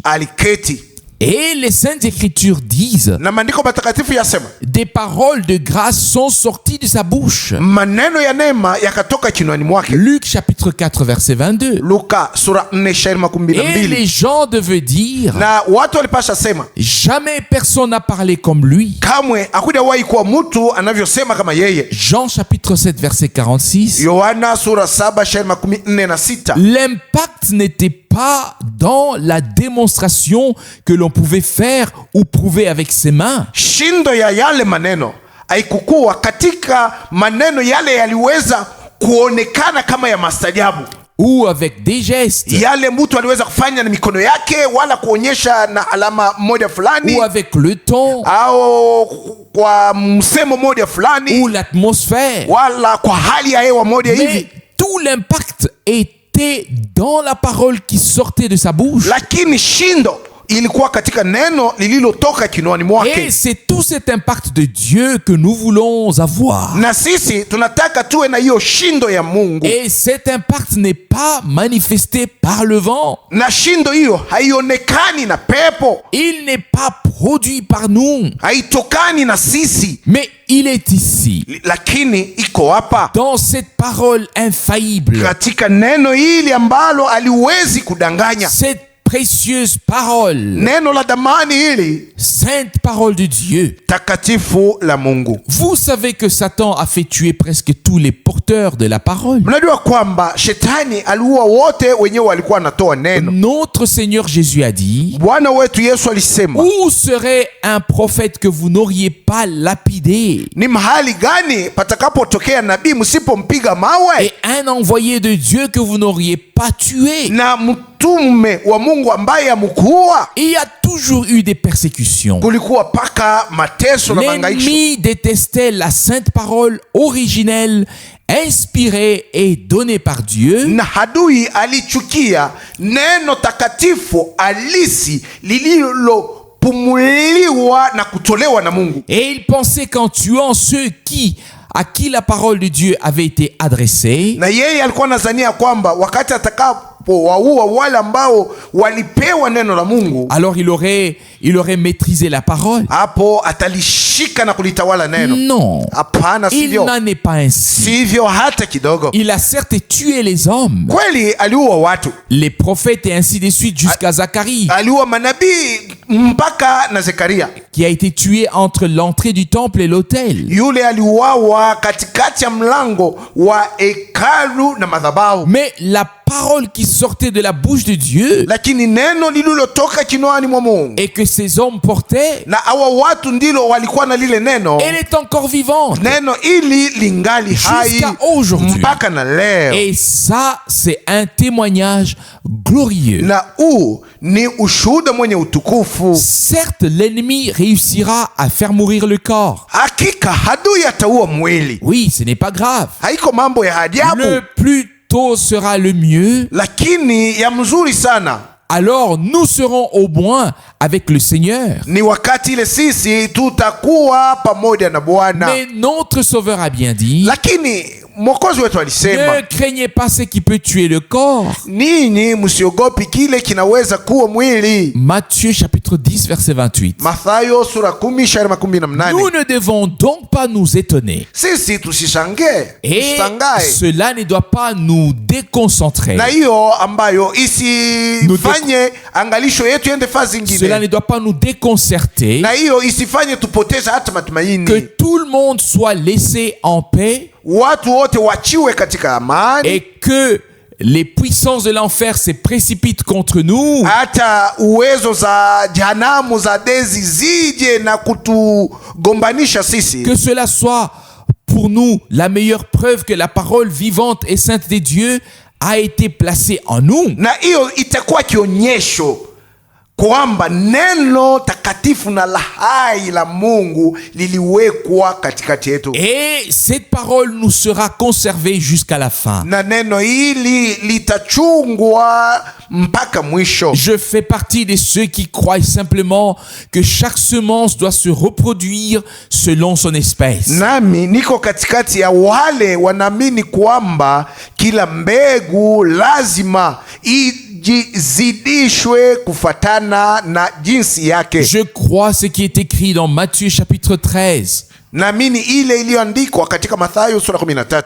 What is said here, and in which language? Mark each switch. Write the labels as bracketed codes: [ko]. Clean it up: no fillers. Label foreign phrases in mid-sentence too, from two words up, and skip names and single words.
[sw] Aliketi, [fr] Et les Saintes Écritures disent, [sw] na maandiko matakatifu yasema [fr] des paroles de grâce sont sorties de sa bouche. [sw] maneno ya neema yakatoka kinywani mwake. [fr] Luc chapitre 4 verset 22. [sw] Luka sura 4 [fr] Et les [sw] 22. [fr] gens devaient dire, [sw] Na watu walipasha sema [fr] jamais personne n'a parlé comme lui. [sw] kamwe hakujawahi kuwa mtu anavyosema kama yeye. [fr] Jean chapitre 7 verset 46. [sw] Yohana sura 7:46. [fr] L'impact n'était pas dans la démonstration que l'on pouvait faire ou prouver avec ses mains. [sw] Shindo ya yale maneno haikukuwa katika maneno yale yaliweza kuonekana kama ya mastajabu, [fr] Ou avec des gestes. [sw] yale mtu aliweza kufanya na mikono yake, wala kuonyesha na alama moja fulani, [fr] Ou avec le ton. [sw] au kwa msemo moja fulani, [fr] Ou l'atmosphère. [sw] wala kwa hali ya hewa moja [fr] Mais [sw] hivi, [fr] tout l'impact était dans la parole qui sortait de sa bouche. [sw] lakini shindo ilikuwa katika neno lililotoka kinywani [fr] Et [sw] mwake. [fr] c'est tout cet impact de Dieu que nous voulons avoir. [sw] Na sisi tunataka tuwe na hiyo shindo ya Mungu, [fr] Et cet impact n'est pas manifesté par le vent. [sw] na shindo hiyo haionekani na pepo, [fr] Il n'est pas produit par nous. [sw] haitokani na sisi, [fr] Mais il est ici, [sw] lakini iko hapa [fr] dans cette parole infaillible, [sw] katika neno hili ambalo haliwezi kudanganya, [fr] cette précieuse parole, [sw] neno la damani hili [fr] sainte parole de Dieu. [sw] takatifu la Mungu. [fr] Vous savez que Satan a fait tuer presque tous les porteurs de la parole. [sw] Mnajua kwamba shetani aliua wote wenyewe walikuwa wanatoa neno. [fr] Notre Seigneur Jésus a dit, [sw] Bwana wetu Yesu alisema, [fr] où serait un prophète que vous n'auriez pas lapidé [sw] ni mahali gani patakapotokea nabii msipompiga mawe, [fr] et un envoyé de Dieu que vous n'auriez pas tué? [sw] na mtume wa Mungu ambaye amkuua? [fr] Il y a toujours eu des persécutions. [sw] Kulikuwa paka mateso na mangaisho. [fr] L'ennemi détestait la sainte parole originelle, inspirée et donnée par Dieu. [sw] Na hadui alichukia neno takatifu alisi lililopumuliwa na kutolewa na Mungu, [fr] Et il pensait qu'en tuant ceux à qui la parole de Dieu avait été adressée, [sw] na yeye alikuwa anazania kwamba wakati atakapowaua wale ambao walipewa neno la Mungu, [fr] alors il aurait maîtrisé la parole. [sw] hapo atalishika na kulitawala neno. [fr] Non, [sw] Hapana, [fr] il [sw] sivyo, [fr] n'en est pas ainsi. [sw] sivyo hata kidogo. [fr] Il a certes tué les hommes, [sw] Kweli aliua watu, [fr] les prophètes et ainsi de suite jusqu'à Zacharie, [sw] aliua manabii mpaka na Zekaria. [fr] qui a été tué entre l'entrée du temple et l'autel. [sw] Yule aliuawa katikati ya mlango wa hekalu na madhabahu. [fr] Mais la parole qui sortait de la bouche de Dieu [sw] Lakini neno lililotoka kinywani mwa Mungu [fr] et que ces hommes portaient, [sw] na hawa watu ndilo walikuwa na lile neno, [fr] elle est encore vivante [sw] neno ili lingali hai [fr] jusqu'à aujourd'hui. [sw] mpaka na leo. [fr] Et ça, c'est un témoignage glorieux. [sw] Na huu ni ushuhuda mwenye utukufu. [fr] Certes, l'ennemi réussira à faire mourir le corps. [sw] Hakika adui ataua mwili, [fr] Oui, ce n'est pas grave. [sw] haiko mambo ya ajabu, [fr] Le plus tôt sera le mieux. [sw] lakini ya mzuri sana [fr] Alors nous serons au moins avec le Seigneur. [sw] ni wakati ile sisi tutakuwa pamoja na Bwana. [fr] Mais notre Sauveur a bien dit, [sw] Lakini Mwokozi wetu alisema, [fr] ne craignez pas ce qui peut tuer le corps. [sw] ninyi msiogopi kile kinaweza kuwa mwili. [fr] Matthieu chapitre 10 verset 28. [sw] Mathayo sura 10:18. [fr] Nous ne devons donc pas nous étonner. [sw] Sisi tusishangae, [fr] Et [sw] tusitangae, [fr] cela ne doit pas nous déconcentrer. [sw] na hiyo ambayo isifanye angalisho yetu yende fasi [fr] Cela [sw] zingine, [fr] ne doit pas nous déconcerter. [sw] na hiyo isifanye tupoteze hata [fr] Que [sw] matumaini. [fr] tout le monde soit laissé en paix [sw] Watu wote wachiwe katika amani, [fr] et que les puissances de l'enfer se précipitent contre nous. [sw] hata uwezo za jehanamu za dezi zije na kutugombanisha sisi. [fr] Que cela soit pour nous la meilleure preuve que la parole vivante et sainte des dieux a été placé en nous. [sw] Na hiyo itakuwa kionyesho kwamba neno takatifu na la hai la Mungu liliwekwa katikati yetu. [fr] Et cette parole nous sera conservée jusqu'à la fin. [sw] Na neno hili litachungwa mpaka mwisho. [fr] Je fais partie de ceux qui croient simplement que chaque semence doit se reproduire selon son espèce. [sw] Nami niko katikati ya wale wanaamini kwamba kila mbegu lazima zidishwe kufatana na jinsi yake. [fr] Je crois ce qui est écrit dans Matthieu chapitre 13. [sw] Naamini ile iliyoandikwa katika Mathayo sura 13,